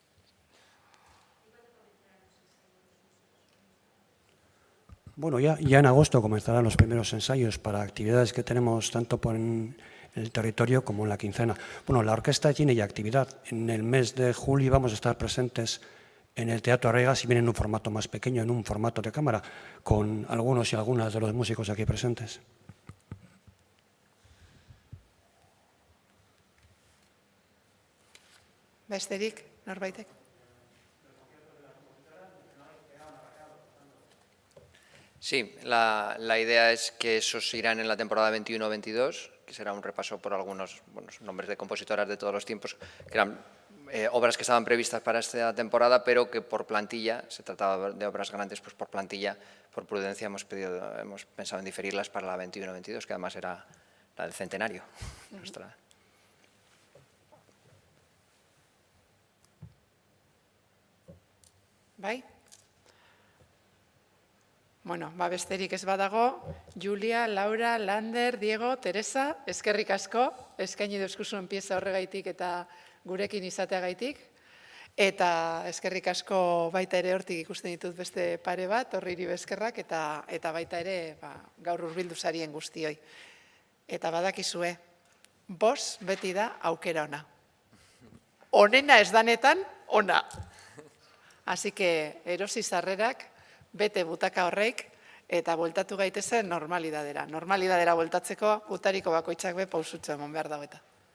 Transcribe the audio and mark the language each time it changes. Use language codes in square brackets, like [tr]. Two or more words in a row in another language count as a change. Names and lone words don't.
[es] Bueno, ya en agosto comenzarán los primeros ensayos para actividades que tenemos tanto en el territorio como en la quincena. Bueno, la orquesta tiene ya actividad. En el mes de julio vamos a estar presentes en el Teatro Arriaga, si bien en un formato más pequeño, en un formato de cámara, con algunos y algunas de los músicos aquí presentes. [eu] Besterik, norbaitek? [es] Sí, la idea es que esos irán en la temporada 21-22, que será un repaso por algunos nombres de compositoras de todos los tiempos, que eran obras que estaban previstas para esta temporada, pero que por plantilla, se trataba de obras grandes, pues por plantilla, por prudencia, hemos pensado en diferirlas para la 21-22, que además era la del centenario. [eu] Bai? Bueno, besterik ez badago, Julia, Laura, Lander, Diego, Teresa, eskerrik asko, eskaini duzkuzuen pieza horregaitik eta gurekin izateagaitik, eta eskerrik asko baita ere hortik ikusten ditut beste pare bat, horri eskerrak, eta baita ere gaur hurbildu zarien guztioi. Eta badakizue, beti da aukera ona. Onena ez danetan, ona. [es] Así que [eu] erosi sarrerak, bete butaka horreik, eta bueltatu gaitezen normalidadera. Normalidadera bueltatzeko, gutariko bakoitzak be pausutxo emon behar dago eta.